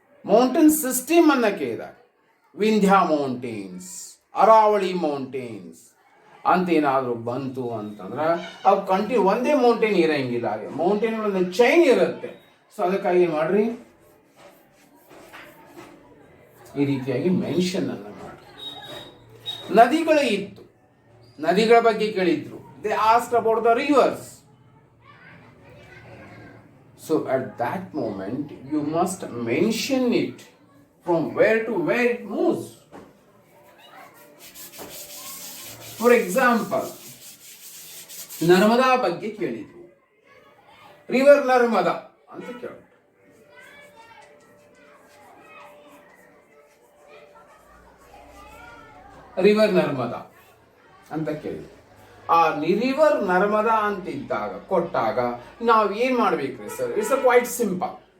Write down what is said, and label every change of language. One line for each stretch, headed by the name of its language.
Kannada: Mountain system ಅನ್ನ ಕೇಳಿದಾಗ Vindhya mountains, Aravalli mountains ಅಂತ ಏನಾದರೂ ಬಂತು ಅಂತಂದ್ರೆ ಅವು ಕಂಟಿನ್ಯೂ ಒಂದೇ ಮೌಂಟೇನ್ ಇರಂಗಿಲ್ಲ, ಹಾಗೆ ಮೌಂಟೇನ್ ಒಂದು ಚೈನ್ ಇರುತ್ತೆ. ಸೊ ಅದಕ್ಕಾಗಿ ಏನು ಮಾಡ್ರಿ, ಈ ರೀತಿಯಾಗಿ ಮೆನ್ಷನ್ ಅನ್ನ ಮಾಡಿ. ನದಿಗಳು ಇತ್ತು, ನದಿಗಳ ಬಗ್ಗೆ ಕೇಳಿದ್ರು,
English: They asked about the rivers. So at that moment you must mention it from where to where it moves.
Kannada: For example, Narmada ಬಗ್ಗೆ ಕೇಳಿದ್ರು, ರಿವರ್ ನರ್ಮದಾ ಅಂತ ಕೇಳಿದ್ರು. ರಿವರ್ ನರ್ಮದಾ ಅಂತ ಕೇಳಿದ್ರು. ಆ ರಿವರ್ ನರ್ಮದಾ ಅಂತಿದ್ದಾಗ ಕೊಟ್ಟಾಗ ನಾವು ಏನು ಮಾಡ್ಬೇಕ್ರಿ ಸರ್?
English: It's quite simple.